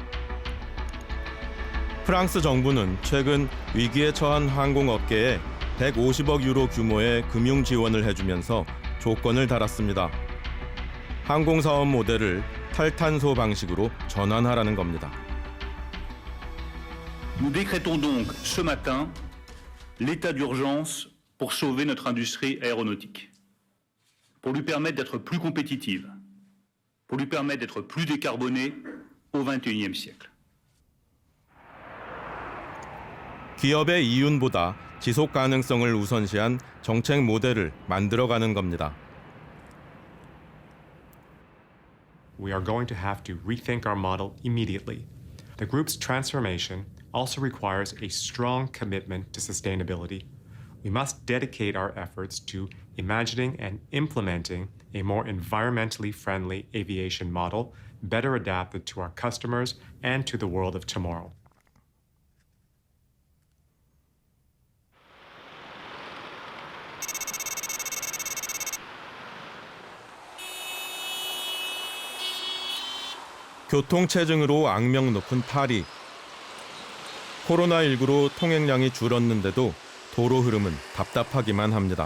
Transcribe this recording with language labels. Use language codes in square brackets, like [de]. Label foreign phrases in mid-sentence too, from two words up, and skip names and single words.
[ko] 프랑스 정부는 최근 위기에 처한 항공업계에 150억 유로 규모의 금융 지원을 해주면서 조건을 달았습니다. 항공사업 모델을 탈탄소 방식으로 전환하라는 겁니다. [fr] Nous décrétons donc ce matin l'état d'urgence pour sauver notre industrie aéronautique, pour lui permettre d'être plus compétitive, pour lui permettre d'être plus décarbonée au XXIe siècle. [ko] 기업의 이윤보다 지속 가능성을 우선시한 정책 모델을 만들어가는 겁니다. [en] We are going to have to rethink our model immediately. The group's transformation also requires a strong commitment to sustainability. We must dedicate our efforts to imagining and implementing a more environmentally friendly aviation model, better adapted to our customers and to the world of tomorrow. [ko] 교통체증으로 악명 높은 파리. 코로나19로 통행량이 줄었는데도 도로 흐름은 답답하기만 합니다.